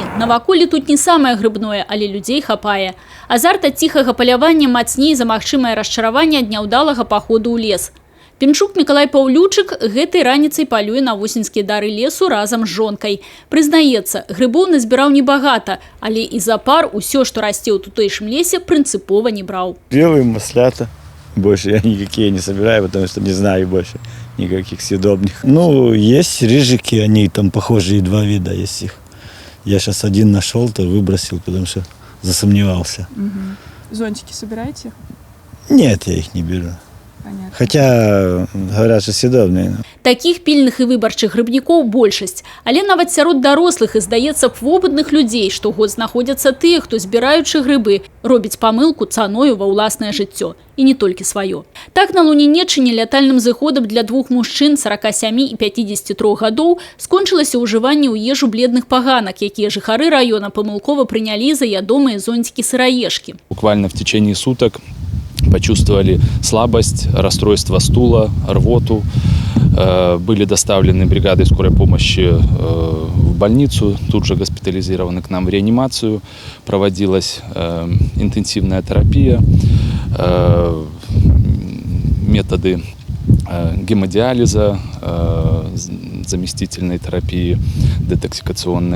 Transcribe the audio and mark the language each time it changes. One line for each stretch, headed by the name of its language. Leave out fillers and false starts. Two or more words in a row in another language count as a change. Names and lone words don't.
Belarusian: Наваколле тут не самае грыбное, але людзей хапае. Азарт ад ціхага палявання мацней за магчымае расчараванне ад няўдалага паходу ў лес. Пінчук Мікалай Паўлючык гэтай раніцай палюе на восеньскія дары лесу разам з жонкай. Прызнаецца, грыбоў назбіраў небагата, але і за пар усё, што расце ў тутэйшым лесе, прынцыпова не браў.
Russian: Белые маслята. Больше я никакие не собираю, потому что не знаю больше никаких съедобных. Ну, есть рыжики, они там похожие, два вида есть их. Я сейчас один нашел, то выбросил, потому что засомневался. Зонтики собираете? Нет, я их не беру. Понятно. Хотя, говорят, что съедобные.
Belarusian: Такіх пільных і выбарчых грыбнікоў большасць. Але нават сярод дарослых і, здаецца, вопытных людзей штогод знаходзяцца тыя, хто, збіраючы грыбы, робіць памылку цаною ва ўласнае жыццё. І не толькі сваё. Так, на Лунінеччыне лятальным зыходам для двух мужчын 47 і 53 гадоў скончылася ўжыванне ў ежу бледных паганак, якія жыхары раёна памылкова прынялі за ядомыя зонтики сыраежкі.
Russian: Буквально в течение суток почувствовали слабость, расстройство стула, рвоту. Были доставлены бригадой скорой помощи в больницу, тут же госпитализированы к нам в реанимацию. Проводилась интенсивная терапия, методы гемодиализа, заместительной терапии детоксикационной.